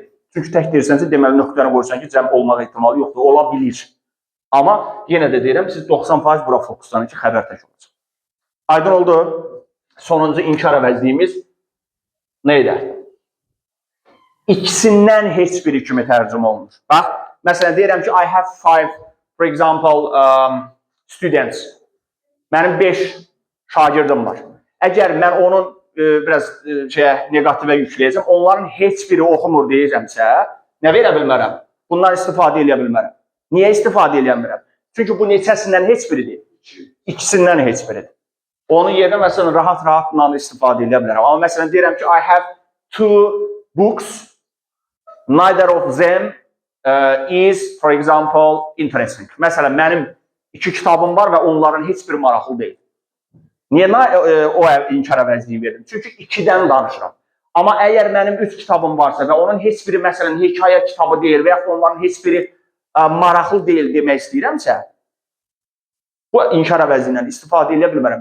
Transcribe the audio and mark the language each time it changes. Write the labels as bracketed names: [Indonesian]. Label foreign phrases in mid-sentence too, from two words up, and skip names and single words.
[Azerbaijani] Çünki tək deyirsənsə, deməli, nöqtəni qoyursan ki, cəm olmaq ehtimalı yoxdur. Ola bilir. Amma yenə də deyirəm, siz 90% bura fokuslanın ki, xəbər tək olacaq. Aydın oldu. Sonuncu inkar əvəzliyimiz nə edər? İkisindən heç biri kimi tərcümə olunur. Bax, məsələn, deyirəm ki, [English] I have 5, for example, students. [Azerbaijani] Mənim 5 şagirdim var. Əgər mən onun biraz negativə yükləyəcəm, onların heç biri oxumur deyəcəmsə, nə verə bilmərəm? Bundan istifadə edə bilmərəm. Niyə istifadə edə bilmərəm? Çünki bu neçəsindən heç biridir. İkisindən heç biridir. Onun yerinə, məsələn, rahat-rahatla istifadə edə bilərəm. Amma məsələn, deyirəm ki, [English] I have 2 books, neither of them is, for example, interesting. [Azerbaijani] Məsələn, mənim 2 kitabım var və onların heç biri maraqlı deyil. Niyə o inkar əvəzliyi verdim? Çünki 2-dən danışıram. Amma əgər mənim 3 kitabım varsa və onun heç biri, məsələn, hekayə kitabı deyil və yaxud onların heç biri maraqlı deyil demək istəyirəmsə, bu inkar əvəzindən istifadə edə bilmərəm.